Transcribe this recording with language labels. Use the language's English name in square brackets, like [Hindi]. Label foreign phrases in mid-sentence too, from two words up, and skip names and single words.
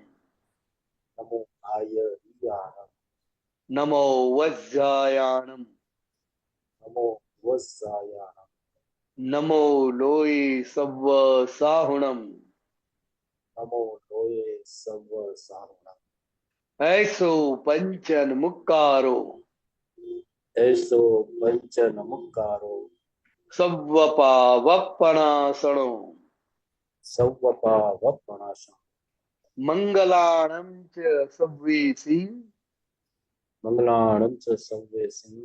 [Prakrit languages] નમો આયરિયાણમ, નમો વજ્જાયાણમ, નમો વત્સાયાણમ, નમો લોય સવ્વ સાહુણમ, નમો લોય સર્વ સારુણમ, ऐसो पंचन मुक्कारो, એસો પંચ નમુકારો, સવ્વપા વપણાસણો, સૌવપા વપણાસમ, મંગલાણમ ચ સવ્વેસી, મંગલાણમ ચ સર્વેસિં,